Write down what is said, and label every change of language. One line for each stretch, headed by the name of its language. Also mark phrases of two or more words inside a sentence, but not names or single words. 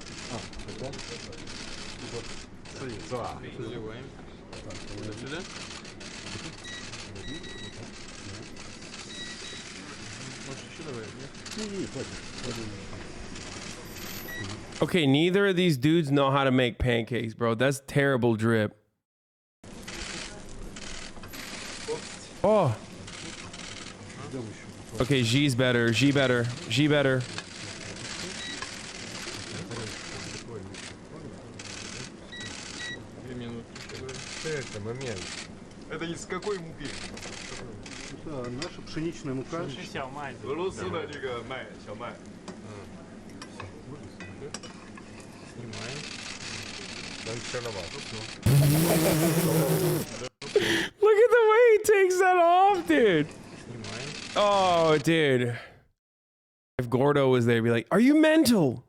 English: Okay, neither of these dudes know how to make pancakes, bro. That's terrible drip. Oh. Okay, G's better. G better. G better.
Russian: Это из какой муки? Это наша пшеничная мука.
Chinese: 俄罗斯的这个麦，小麦。
English: Look at the way he takes that off, dude. Oh, dude. If Gordo was there, he'd be like, are you mental?